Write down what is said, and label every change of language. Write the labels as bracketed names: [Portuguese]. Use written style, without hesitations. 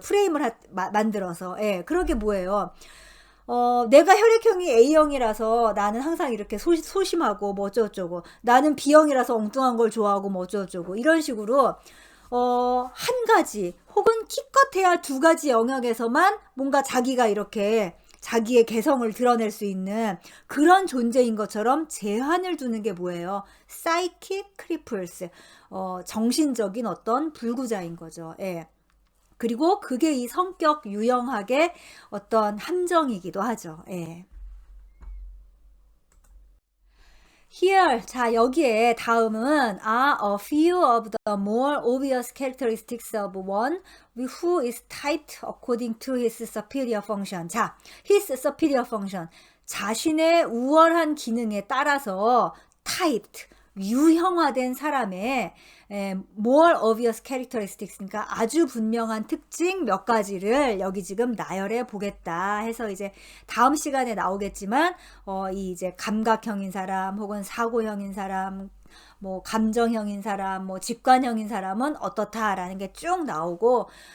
[Korean] 프레임을 만들어서. 예, 그러게 뭐예요. 내가 혈액형이 A형이라서 나는 항상 이렇게 소심하고 뭐 어쩌고저쩌고, 나는 B형이라서 엉뚱한 걸 좋아하고 뭐 어쩌고저쩌고, 이런 식으로 한 가지 혹은 기껏해야 두 가지 영역에서만 뭔가 자기가 이렇게 자기의 개성을 드러낼 수 있는 그런 존재인 것처럼 제한을 두는 게 뭐예요? Psychic cripples, 정신적인 어떤 불구자인 거죠. 예. 그리고 그게 이 성격 유형학의 어떤 함정이기도 하죠. 예. [English] Here, 자, 여기에 다음은 a few of the more obvious characteristics of one who is tight according to his superior function. [Korean] 자, his superior function, 자신의 우월한 기능에 따라서 tight, 유형화된 사람의 more obvious characteristics, 그러니까 아주 분명한 특징 몇 가지를 여기 지금 나열해 보겠다 해서 이제 다음 시간에 나오겠지만 이 이제 감각형인 사람 혹은 사고형인 사람, 뭐 감정형인 사람, 뭐 직관형인 사람은 어떻다라는 게 쭉 나오고,